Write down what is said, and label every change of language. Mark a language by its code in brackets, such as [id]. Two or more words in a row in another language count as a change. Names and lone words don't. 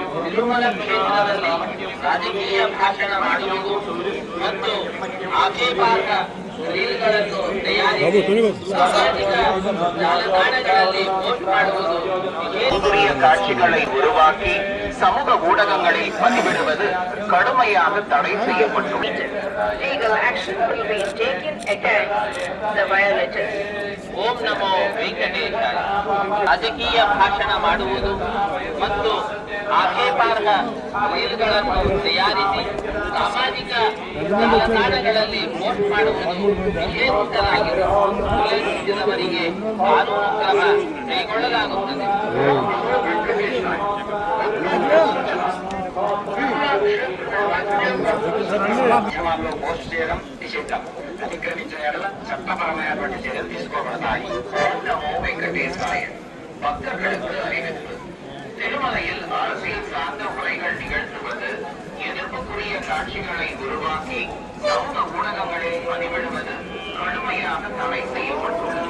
[kn] ತಿರುಮಲ ಕ್ಷೇತ್ರದಲ್ಲಿ ರಾಜಕೀಯ ಭಾಷಣ ಮಾಡುವುದು ಮತ್ತು ಆಕ್ಷೇಪಾರ್ಹ ರೀಲ್ಗಳನ್ನು ತಯಾರಿಸಿ ಸಾಮಾಜಿಕ ಜಾಲತಾಣಗಳಲ್ಲಿ ಪೋಸ್ಟ್ ಮಾಡುವುದು [ta] காட்சிகளை உருவாக்கி சமூக ஊடகங்களில் பதிவிடுவது கடுமையாக தடை செய்யப்பட்டுள்ளது. [en] Legal action will be taken against the violators. [kn] ಓಂ ನಮೋ ವೆಂಕಟೇಶಾಯ. ರಾಜಕೀಯ ಭಾಷಣ ಮಾಡುವುದು ಮತ್ತು ಆಕ್ಷೇಪಾರ್ಹ ರೀಲ್ಗಳನ್ನು ತಯಾರಿಸಿ ಸಾಮಾಜಿಕ ಜಾಲತಾಣಗಳಲ್ಲಿ ಪೋಸ್ಟ್ ಮಾಡುವುದು ನಿಷೇಧಿಸಲಾಗಿದೆ. ಉಲ್ಲಂಘಿಸಿದವರಿಗೆ ಕಾನೂನು ಕ್ರಮ ಕೈಗೊಳ್ಳಲಾಗುತ್ತದೆ. [te] పోస్ట్ చేయడం నిషిద్ధం. అతిక్రమించిన ఎడల చట్టపరమైనటువంటి చర్యలు తీసుకోబడతాయి. వెంకటేశ్వరాయ. [ta] பக்தர்களுக்கு அறிவிப்பு. திருமலையில் அரசியல் சார்ந்த உரைகள் நிகழ்த்துவது, எதிர்ப்புக்குரிய காட்சிகளை உருவாக்கி சமூக ஊடகங்களில் பதிவிடுவது கடுமையாக தடை செய்யப்பட்டுள்ளது.